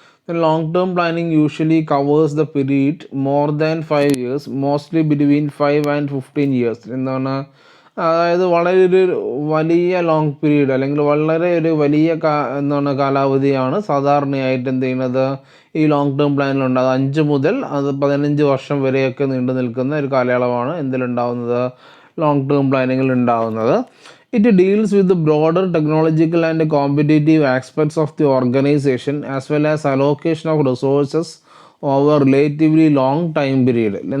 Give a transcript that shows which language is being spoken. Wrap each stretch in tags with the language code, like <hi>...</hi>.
<en>The long-term planning usually covers the period more than 5 years, mostly between 5 and 15 years.</en> <ml>അതായത് വളരെ ഒരു വലിയ long period അല്ലെങ്കിൽ വളരെ ഒരു വലിയ കാലാവധിയാണ് സാധാരണയായിട്ട് എന്ത് ചെയ്യുന്നത്, ഈ ലോങ് ടേം പ്ലാനിലുണ്ട്. അത് 5 മുതൽ 15 വർഷം വരെയൊക്കെ നീണ്ടു നിൽക്കുന്ന ഒരു കാലയളവാണ് എന്തിലുണ്ടാവുന്നത്, ലോങ് ടേം പ്ലാനിങ്ങിൽ ഉണ്ടാവുന്നത്.</ml> <en>It deals with the broader technological and competitive aspects of the organization as well as allocation of resources over relatively long time period.</en>